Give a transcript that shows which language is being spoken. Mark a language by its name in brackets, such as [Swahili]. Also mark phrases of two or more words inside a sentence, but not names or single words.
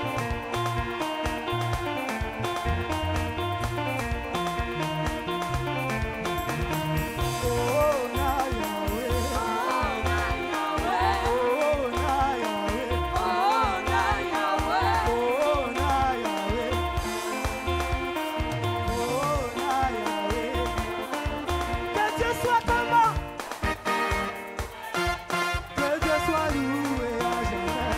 [Lingala] Oh, na Yahweh. Oh, na Yahweh. Oh, na Yahweh. Oh, na Yahweh. [French] Que Dieu soit comment? Que Dieu soit loué à jamais.